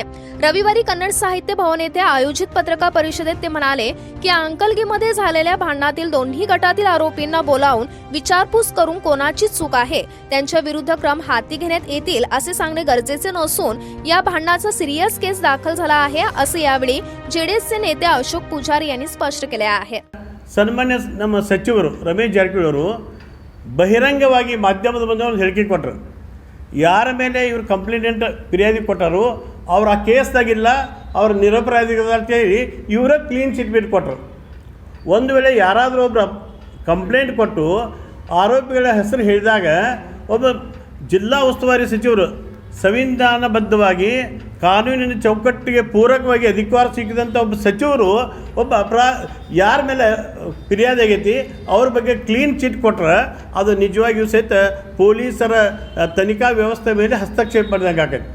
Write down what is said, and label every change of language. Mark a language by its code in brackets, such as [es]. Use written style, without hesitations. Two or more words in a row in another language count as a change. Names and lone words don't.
[mr] रविवारी कन्नड साहित्य भवन येथे आयोजित पत्रकार परिषदेत ते म्हणाले की अंकलकीमध्ये झालेल्या भांडणातील दोन्ही गटातील आरोपींना बोलावून विचारपूस करून कोणाची चूक आहे त्यांच्या विरुद्ध क्रम हाती घेण्यात येतील असे सांगणे गरजेचे नसून या भांडणाचा [en] serious case [mr] दाखल झाला आहे असे यावेळी जेडीएसचे नेते अशोक पुजारी यांनी स्पष्ट केले आहे. [kn] ಸನ್ಮಾನ್ಯ ನಮ್ಮ ಸಚಿವರು ರಮೇಶ್ ಜಾರಕಿಹೊಳಿ ಅವರು ಬಹಿರಂಗವಾಗಿ ಮಾಧ್ಯಮದ ಮುಂದೆ ಒಂದು ಹೇಳಿಕೆ ಕೊಟ್ಟರು. ಯಾರ ಮೇಲೆ ಇವರು ಕಂಪ್ಲೇಂಟ್ ಫಿರ್ಯಾದಿ ಕೊಟ್ಟರು ಅವ್ರು ಆ ಕೇಸ್ದಾಗಿಲ್ಲ, ಅವ್ರು ನಿರಪರಾಧಿಗಳು ಅಂತೇಳಿ ಇವರ [en] clean chit [kn] ಬಿಟ್ಟು ಕೊಟ್ಟರು. ಒಂದು ವೇಳೆ ಯಾರಾದರೂ ಒಬ್ಬರು ಕಂಪ್ಲೇಂಟ್ ಕೊಟ್ಟು ಆರೋಪಿಗಳ ಹೆಸರು ಹೇಳಿದಾಗ ಒಬ್ಬ ಜಿಲ್ಲಾ ಉಸ್ತುವಾರಿ ಸಚಿವರು ಸಂವಿಧಾನಬದ್ಧವಾಗಿ ಕಾನೂನಿನ ಚೌಕಟ್ಟಿಗೆ ಪೂರಕವಾಗಿ ಅಧಿಕಾರ ಸಿಕ್ಕಿದಂಥ ಒಬ್ಬ ಸಚಿವರು ಒಬ್ಬ ಯಾರ ಮೇಲೆ ಫಿರ್ಯಾದಿ ಆಗೈತಿ ಅವ್ರ ಬಗ್ಗೆ [en] clean chit [kn] ಕೊಟ್ರೆ ಅದು ನಿಜವಾಗಿಯೂ ಸಹಿತ ಪೊಲೀಸರ ತನಿಖಾ ವ್ಯವಸ್ಥೆ ಮೇಲೆ ಹಸ್ತಕ್ಷೇಪ ಮಾಡಿದಂಗೆ ಆಗೈತೆ.